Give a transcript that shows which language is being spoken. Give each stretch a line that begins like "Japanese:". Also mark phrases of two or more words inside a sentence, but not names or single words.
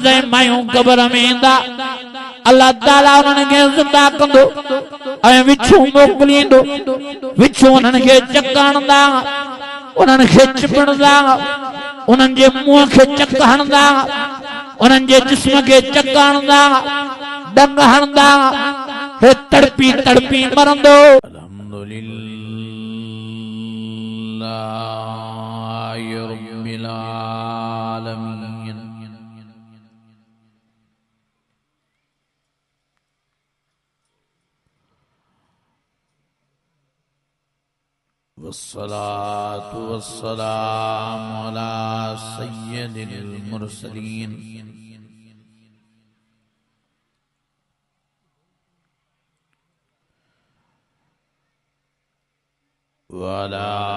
Sindhi: ऐं मायूं क़ब्र में ईंदा अल्लाह ताला उन्हनि खे ज़िंदा कंदो ऐं विछूं मोकिलींदो विछूं उन्हनि खे चक हणंदा उन्हनि खे चिपणंदा उन्हनि जे मुंहं खे चक हणंदा उन्हनि जे जिस्म खे चक हणंदा डंग हणंदा हे तड़पी तड़पी मरंदो
Arabic: الحمد لله رب العالمين والصلاة والسلام على سيد المرسلين وعلى